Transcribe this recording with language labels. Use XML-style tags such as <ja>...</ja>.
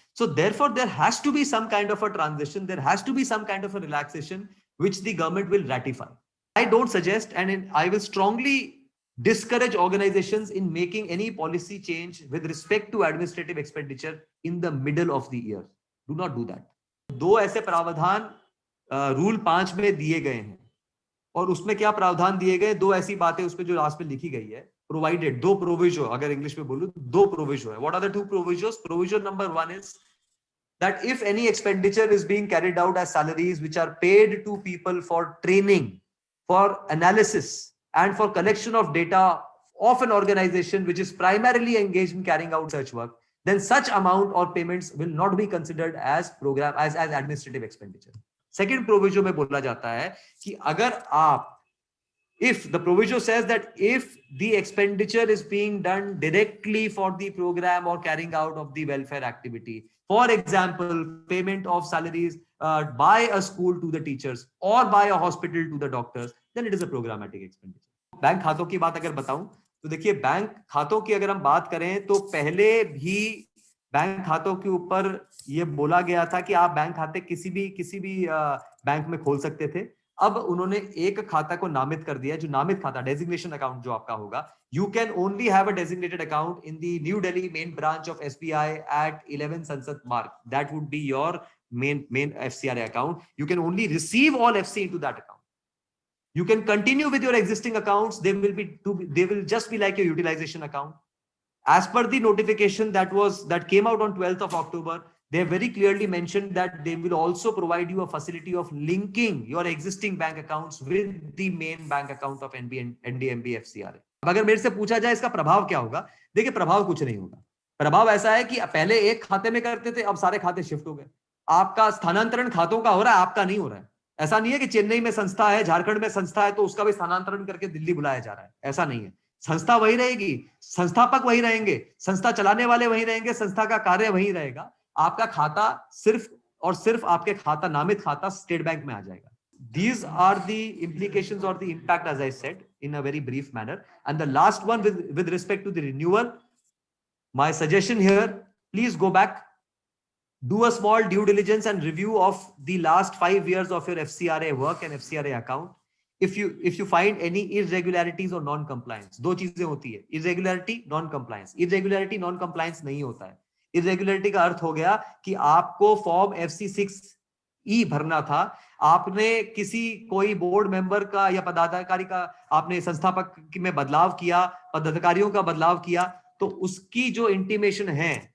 <en>So therefore, there has to be some kind of a transition. There has to be some kind of a relaxation, which the government will ratify. I don't suggest, and I will strongly discourage organizations in making any policy change with respect to administrative expenditure in the middle of the year. Do not do that.</en> <hi>दो ऐसे प्रावधान rule 5 में दिए गए हैं, और उसमें क्या प्रावधान दिए गए, दो ऐसी बातें उसमें जो लास्ट में लिखी गई है, provided, दो प्रोविजो, अगर इंग्लिश में बोलूं दो प्रोविजो है.</hi> <en>What are the two provisos? Provision number 1 is that if any expenditure is being carried out as salaries which are paid to people for training, for analysis, and for collection of data of an organization which is primarily engaged in carrying out such work, then such amount or payments will not be considered as administrative expenditure. Second proviso</en> <hi>में बोला जाता है कि अगर आप,</hi> <en>if the proviso says that if the expenditure is being done directly for the program or carrying out of the welfare activity, for example, payment of salaries by a school to the teachers or by a hospital to the doctors, then it is a programmatic expenditure.</en> <hi>Bank खातों की बात अगर बताऊं तो देखिए, bank खातों की अगर हम बात करें तो पहले भी बैंक खातों के ऊपर ये बोला गया था कि आप बैंक खाते किसी भी बैंक में खोल सकते थे. अब उन्होंने एक खाता को नामित कर दिया, जो नामित खाता, डेजिग्नेशन अकाउंट जो आपका होगा.</hi> <en>You can only have a designated account in the New Delhi main branch of SBI at 11 Sansad Marg. That would be your main FCRA account. You can only receive all FC into that account. You can continue with your existing accounts. They will just be like your utilization account. As per the notification that came out on 12th of October, they have very clearly mentioned that they will also provide you a facility of linking your existing bank accounts with the main bank account of NDMB FCRA.</en> <hi>अब अगर मेरे से पूछा जाए इसका प्रभाव क्या होगा, देखिए प्रभाव कुछ नहीं होगा. प्रभाव ऐसा है कि पहले एक खाते में करते थे, अब सारे खाते शिफ्ट हो गए. आपका स्थानांतरण खातों का हो रहा है, आपका नहीं हो रहा है. ऐसा नहीं है कि चेन्नई में संस्था है, झारखंड में संस्था है तो उसका भी स्थानांतरण करके दिल्ली बुलाया जा रहा है. ऐसा नहीं है. संस्था वही रहेगी, संस्थापक वही रहेंगे, संस्था चलाने वाले वही रहेंगे, संस्था का कार्य वही रहेगा. आपका खाता सिर्फ और सिर्फ आपके खाता, नामित खाता स्टेट बैंक में आ जाएगा.</hi> <en>These are the implications or the impact, as I said, in a very brief manner. And the last one with respect to the renewal, my suggestion here, please go back, do a small due diligence and review of the last 5 years of your FCRA work and FCRA account. If you find any irregularities or non-compliance,</en> <hi>दो चीजें होती है,</hi> <en>irregularity, non-compliance.</en> <hi>Irregularity, non-compliance नहीं होता है. Irregularity का अर्थ हो गया कि आपको फॉर्म FC6E भरना था, आपने कोई बोर्ड मेंबर का या पदाधिकारी का आपने संस्थापक में बदलाव किया, पदाधिकारियों का बदलाव किया, तो उसकी जो इंटीमेशन है</hi>